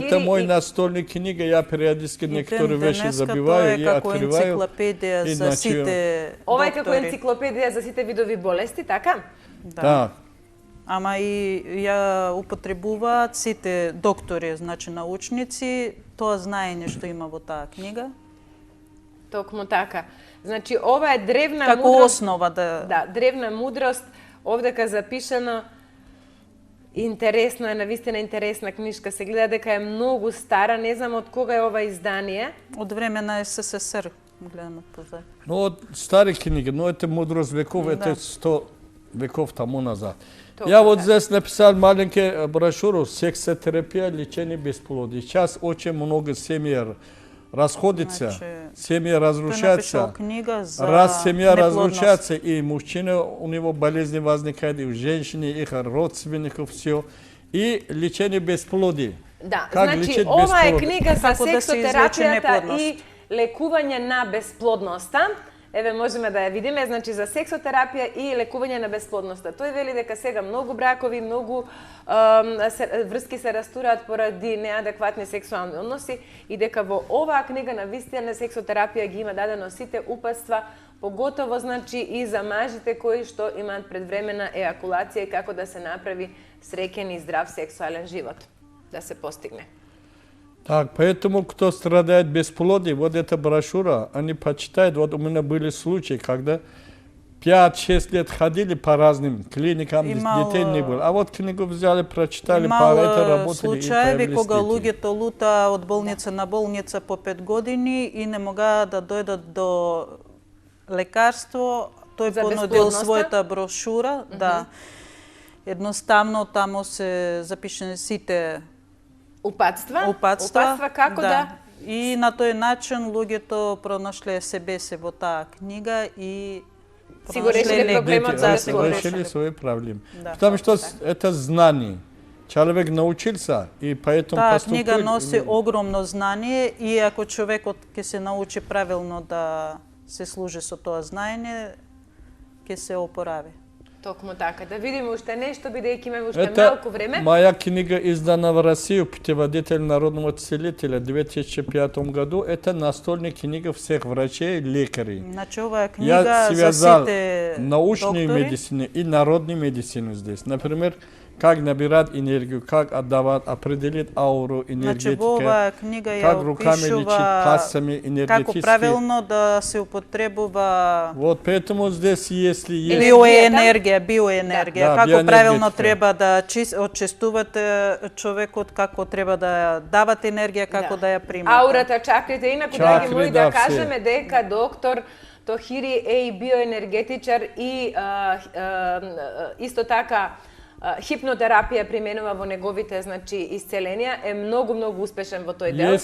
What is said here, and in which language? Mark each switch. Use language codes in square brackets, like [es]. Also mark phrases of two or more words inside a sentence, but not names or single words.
[ru] Это мой настольный книга, я периодически некоторые вещи забиваю и открываю. [mk] Енциклопедија за сите Ова е како енциклопедија за сите видови болести, така? Да. ама и ја употребуваат сите доктори, значи научници, тоа знаење што има во таа книга. Токму така. Значи, ова е древна Како мудрост. основа Да, древна мудрост, овдека запишано. Интересно е, навистина интересна книжка. Се гледа дека е многу стара, не знам од кога е ова издание. од време на СССР, гледам позади. [ru] Ну, от стари книги, но это мудрост веков, Да. это 100 веков тому назад. [mk] Точно [ru] Я вот [mk] так. [ru] здесь написал маленькую брошюру «Сексотерапия, лечение бесплодия». Сейчас очень много семей расходится, [mk] Значи, [ru] семьи [mk] Тој [ru] разрушаются. [mk] напишал книга за [ru] Раз семья [mk] неплодност. [ru] разрушается, и мужчина, у него болезни возникают, и у женщины, их родственников, все. И лечение бесплодия. [mk] Да, [ru] Как [mk] значи [ru] лечить [mk] ова е [ru] бесплодие? [mk] книга за Како да се излечи сексотерапијата неплодност. и лекување на бесплодноста. Еве можеме да ја видиме, значи за сексотерапија и лекување на бесплодноста. Тој вели дека сега многу бракови, многу врски се растураат поради неадекватни сексуални односи и дека во оваа книга на вистина сексотерапија ги има дадено сите упатства, поготово значи и за мажите кои што имаат предвремена ејакулација и како да се направи среќен и здрав сексуален живот да се постигне. [ru] Так, поэтому, кто страдает бесплодием, вот эта брошюра, они почитают. Вот у меня были случаи, когда 5-6 лет ходили по разным клиникам, детей не было. А вот книгу взяли, прочитали, по это работали и [mk] случаеви [ru] появились [mk] кога [ru] дети. [mk] луѓето лута од болница на болница по 5 години и не могаат да дојдат до лекарство, тој За понудил бесплодноста? својата брошура, да. Едноставно тамо се запишени сите Упатства? упатства, како да... И на тој начин луѓето пронашле себе се во таа книга и Си го решиле пронашле проблемот лекар. за Да, бесплодност. [ru] решили свои проблемы. Да. Потому что это знание. Человек научился, и поэтому [mk] Таа [ru] поступил. [mk] книга носи огромно знание и ако човекот ќе се научи правилно да се служи со тоа знаење, ќе се опорави. Токму така. Да видиме уште нешто, бидејќи имаме уште [ru] Это [mk] малку време. [ru] моя книга издана в Россию, «Путеводитель народного целителя» в 2005 году. Это настольная книга всех врачей, лекарей. [mk] Значи оваа [ru] Я [mk] книга за [ru] связал [mk] сите [ru] научную [mk] доктори. [ru] медицину и народную медицину здесь. Например, как набирать энергию, как отдавать, определить ауру, [mk] Значи [ru] энергетика, [mk] во оваа книга ја [ru] как руками лечить, [mk] опишува [ru] пасами [mk] како [ru] энергетически. [mk] правилно да се употребува [ru] Вот поэтому здесь, если есть... [mk] биоенергија, Да, како биоенергетика. правилно треба да очистувате човекот, како треба да давате енергија, како да ја примате. Аурата, чакрите, инаку, Чакри, драги мои, да, да [ru] все. [mk] кажеме дека доктор Тохири е и биоенергетичар и исто така хипнотерапија применува во неговите, значи, исцеленија, е многу успешен во тој дел.